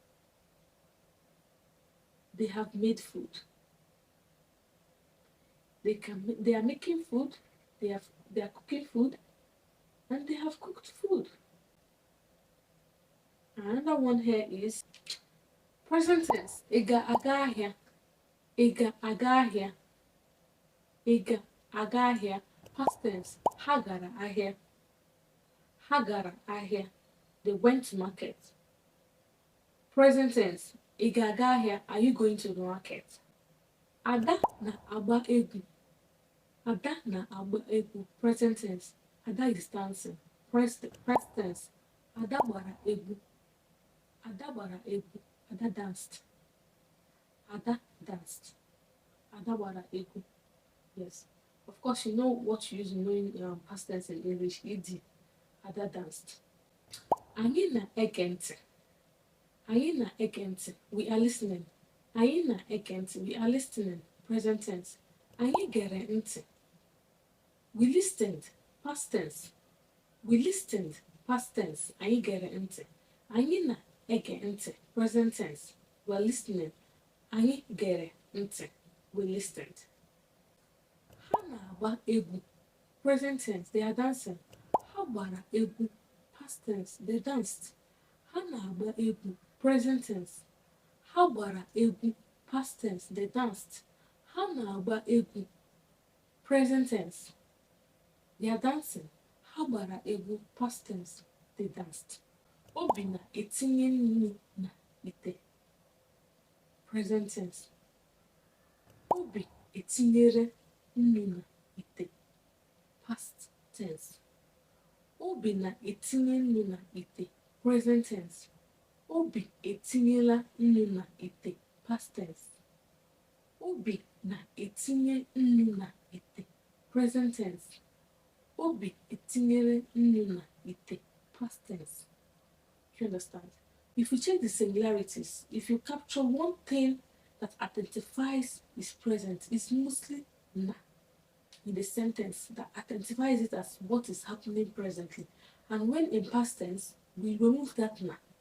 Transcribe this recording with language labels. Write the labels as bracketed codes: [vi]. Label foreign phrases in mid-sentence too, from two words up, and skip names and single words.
[en] They have made food. They are making food. They are cooking food, and they have cooked food. Another one here is present tense. [ig] Ega aga ahia. Ega aga ahia. Ega aga ahia. [en] Past tense. [ig] Ha gara ahia. Ha gara ahia. [en] They went to market. Present tense. [ig] Ega aga ahia. [en] Are you going to the market? [ig] Ada na agba egwu. Ada na agba egwu. [en] Present tense. Ada is dancing. Past tense. [ig] Ada gbara egwu. Ada gbara egwu. [en] Ada danced. Ada danced. [ig] Ada gbara egwu. [en] Yes. Of course, you know what you use in knowing past tense in English. Ed. Ada danced. [ig] Anyị na-ege ntị. Anyị na-ege ntị. [en] We are listening. [ig] Anyị na-ege ntị. [en] We are listening. Present tense. [ig] Anyị gere ntị. [en] We listened. Past tense. We listened. Past tense. [ig] Anyị gere ntị. Anyị na-ege ntị. [en] Present tense. We are listening. [ig] Anyị gere ntị. [en] We listened. [ig] Ha na-agba egwu. [en] Present tense. They are dancing. [ig] Ha gbara egwu. [en] Past tense. They danced. [ig] Ha na-agba egwu. [en] Present tense. [ig] Ha gbara egwu. [en] Past tense. They danced. [ig] Ha na-agba egwu. [en] Present tense. They are dancing. [ig] Ha gbara egwu. [en] Past tense. They danced. [ig] Obi na-etinye nnu na ite. [en] Present tense. [ig] Obi etinyere nnu na ite. [en] Past tense. [ig] Obi na-etinye nnu na ite. [en] Present tense. [ig] Obi etinyela nnu na ite. [en] Past tense. [ig] Obi na-etinye nnu na ite. [en] Present tense. [ig] Obi etinyere nnu na ite. [en] Past tense. You understand? If you check the similarities, if you capture one thing that identifies is present, it's mostly na in the sentence that identifies it as what is happening presently. And when in past tense, we remove that na.